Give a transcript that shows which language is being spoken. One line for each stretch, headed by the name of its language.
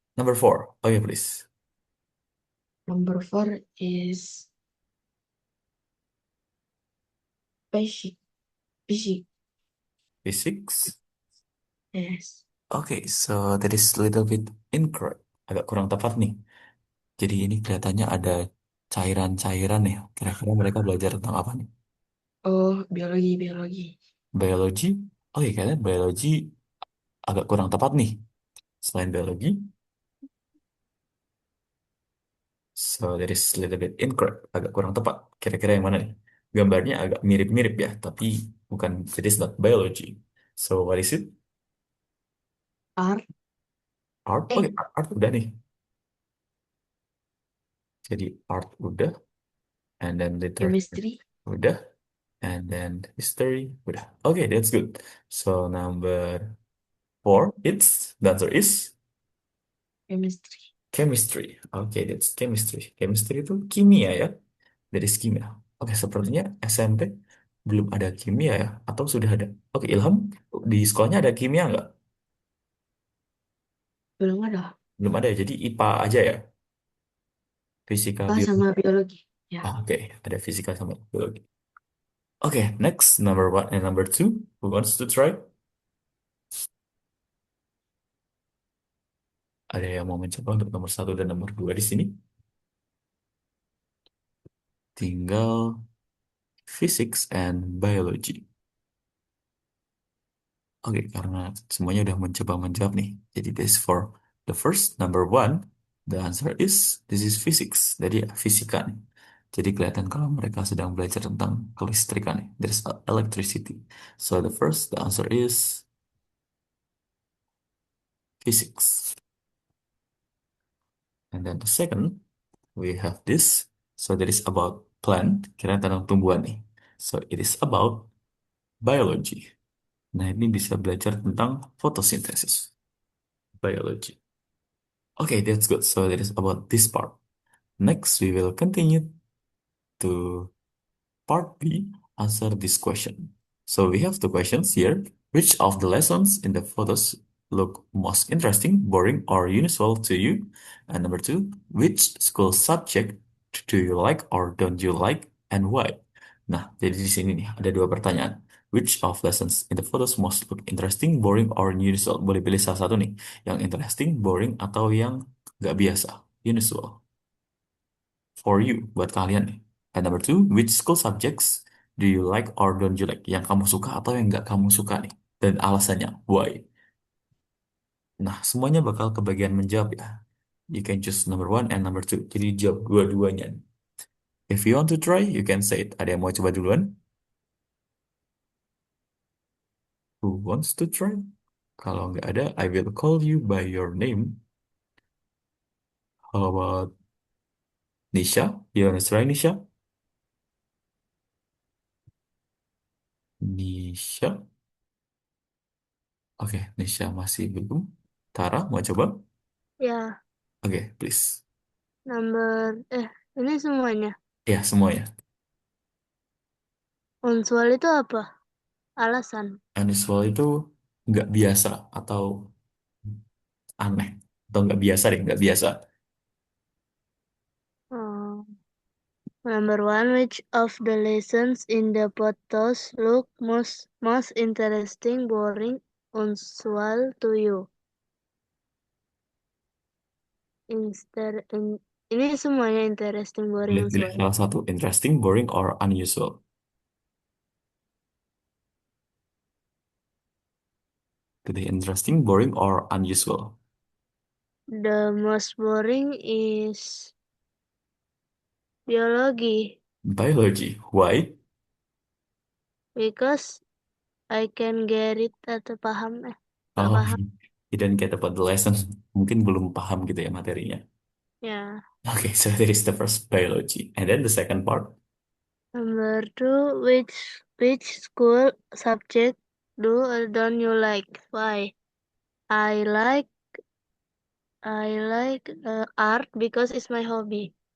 English: Number four. Okay, please. Number 4 is basic. Basic. Physics. Yes. Okay, so that is a little bit incorrect.
Indonesian: Agak kurang tepat nih. Jadi ini kelihatannya ada cairan-cairan ya. Kira-kira mereka belajar tentang apa nih? Oh, biologi, biologi. Biologi? Oke, kayaknya biologi agak kurang tepat nih. Selain biologi,
English: so that is a little bit incorrect.
Indonesian: Agak kurang tepat. Kira-kira yang mana nih? Gambarnya agak mirip-mirip ya, tapi bukan.
English: It is not biology. So what is it? Art.
Indonesian: Art? Oke, art udah nih. Jadi art udah,
English: and then literature Chemistry. udah, and then history udah. Okay, that's good. So number four, the answer is Chemistry. chemistry. Oke, that's chemistry.
Indonesian: Chemistry itu kimia ya, dari kimia. Oke, sepertinya SMP belum ada kimia ya, atau sudah ada? Oke, Ilham, di sekolahnya ada kimia nggak? Belum ada. Belum ada ya, jadi IPA aja ya, fisika, Ah, biologi. sama biologi. Ya. Oke, ada fisika sama biologi. Oke,
English: next, number one and number two. Who wants to try?
Indonesian: Ada yang mau mencoba untuk nomor satu dan nomor dua di sini?
English: Tinggal physics and biology.
Indonesian: Oke, karena semuanya udah mencoba menjawab nih.
English: Jadi this for the first, number one, the answer is this is physics.
Indonesian: Jadi ya, fisika nih. Jadi kelihatan kalau mereka sedang belajar tentang kelistrikan nih.
English: There's electricity. So the first, the answer is physics. And then the second, we have this. So that is about plant,
Indonesian: kira tentang tumbuhan nih.
English: So it is about biology.
Indonesian: Nah, ini bisa belajar tentang photosynthesis.
English: Biology. Okay, that's good. So that is about this part. Next, we will continue to part B, answer this question. So we have two questions here. Which of the lessons in the photos look most interesting, boring, or unusual to you? And number two, which school subject do you like or don't you like, and why?
Indonesian: Nah, jadi di sini nih ada dua pertanyaan.
English: Which of lessons in the photos most look interesting, boring, or unusual?
Indonesian: Boleh pilih salah satu nih, yang interesting, boring, atau yang nggak biasa, unusual.
English: For you,
Indonesian: buat kalian nih.
English: And number two, which school subjects do you like or don't you like?
Indonesian: Yang kamu suka atau yang nggak kamu suka nih. Dan alasannya, why? Nah, semuanya bakal kebagian menjawab ya.
English: You can choose number one and number two.
Indonesian: Jadi jawab dua-duanya.
English: If you want to try, you can say it.
Indonesian: Ada yang mau coba duluan?
English: Who wants to try?
Indonesian: Kalau nggak ada,
English: I will call you by your name. How about Nisha? You wanna try, Nisha?
Indonesian: Nisha? Oke, Nisha masih belum. Tara, mau coba? Ya,
English: Oke, please.
Indonesian: ini semuanya. Ya, semuanya. Unsur itu apa? Alasan. Unusual itu nggak biasa atau aneh. Atau nggak biasa deh, nggak biasa. Oh.
English: Number one, which of the lessons in the photos look most interesting, boring, unusual to you?
Indonesian: Ini semuanya
English: interesting, boring,
Indonesian: Boleh pilih
English: unusual.
Indonesian: salah satu,
English: interesting, boring, or unusual.
Indonesian: Pilih
English: interesting, boring, or unusual. The most boring is biology Biology. Why? because I can get it
Indonesian: atau paham nggak Oh, paham
English: you didn't get about the lesson.
Indonesian: Mungkin belum paham gitu ya materinya. ya.
English: Okay, so that is the first biology. And then the second part. Number two, which school subject do or don't you like? Why? I like art because it's my hobby.